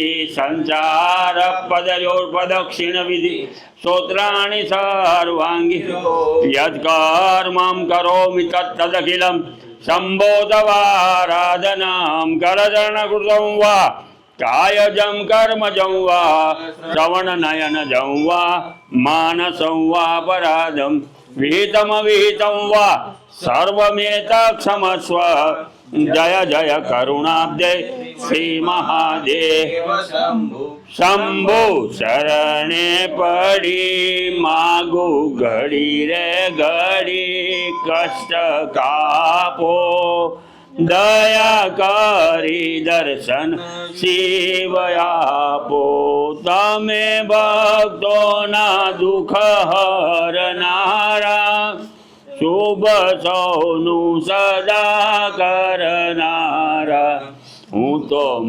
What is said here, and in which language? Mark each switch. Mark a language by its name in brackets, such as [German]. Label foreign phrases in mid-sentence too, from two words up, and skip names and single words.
[Sanskrit] संसारपदयोर्प्रदक्षिणविधि स्तोत्राणि सर्वाङ्गी यत्कर्मं करोमि तत्तदखिलं सम्बोधवाराधनां करचरणकृतं वा कायजं कर्मजं वा श्रवणनयनजं वा मानसं वा पराधं विहितमविहितं वा सर्वमेतत्क्षमस्व। [Gujarati] જય જય કરુણાબ્દે શ્રી મહાદેવ શંભુ શરણે પડી માગુ ઘડી રે ઘડી કષ્ટ કાપો દયા કરી દર્શન શિવયાપો તમે ભક્તો ના દુખ હરનારા શુભ સૌનુ સદા કરનારા હૂં તો